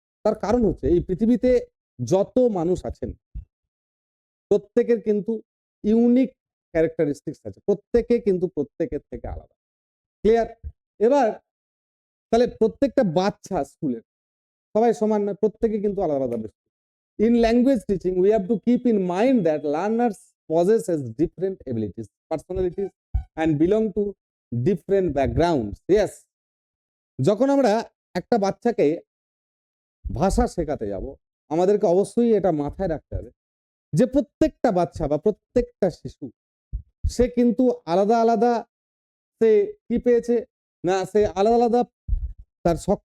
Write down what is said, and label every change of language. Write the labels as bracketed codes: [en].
[bn] তার কারণ হচ্ছে এই পৃথিবীতে যত মানুষ আছেন প্রত্যেকের কিন্তু ইউনিক ক্যারেক্টারিস্টিক্স আছে, প্রত্যেকে কিন্তু প্রত্যেকের থেকে আলাদা। ক্লিয়ার? এবার তাহলে প্রত্যেকটা বাচ্চা স্কুলের সবাই সমান নয়, প্রত্যেকে কিন্তু আলাদা আলাদা বিষয়। [en] In language teaching, we have to keep in mind that learners possess different abilities, personalities, and belong to different backgrounds. Yes. [bn] যখন আমরা একটা বাচ্চাকে ভাষা শেখাতে যাব, আমাদেরকে অবশ্যই এটা মাথায় রাখতে হবে যে প্রত্যেকটা বাচ্চা বা প্রত্যেকটা শিশু সে কিন্তু আলাদা আলাদা, সে কি পেয়েছে না, সে আলাদা আলাদা তার